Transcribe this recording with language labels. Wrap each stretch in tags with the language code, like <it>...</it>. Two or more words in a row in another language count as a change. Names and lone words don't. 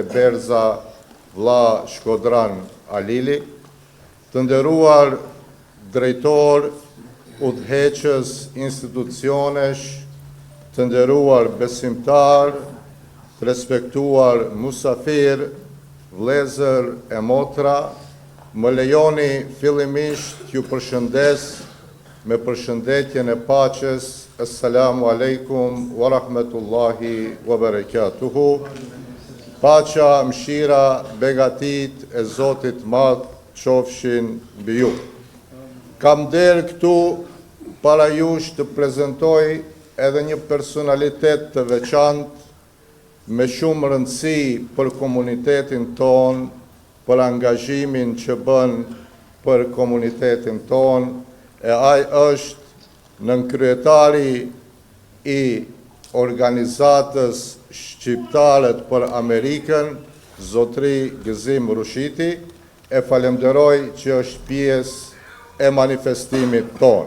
<sq>Berza vlla Shkodran Alili, të nderuar drejtor udhëheqës institucionesh, të nderuar besimtar, të respektuar musafir, vëllezër e motra, më lejoni fillimisht ju përshëndes me përshëndetjen e paqes.</sq> <ar>السلام عليكم ورحمة الله وبركاته.</ar> <sq>Paqja, mëshira, begatit e Zotit Madh qofshin mbi ju. Kam der këtu para jush të prezentoj edhe një personalitet të veçantë me shumë rëndësi për komunitetin ton, për angazhimin që bën për komunitetin ton, e ai është nënkryetari i organizatës shqiptarët për Amerikën, Zotri Gëzim Rushiti, e falemderoj që është pjesë e manifestimit tonë.</sq>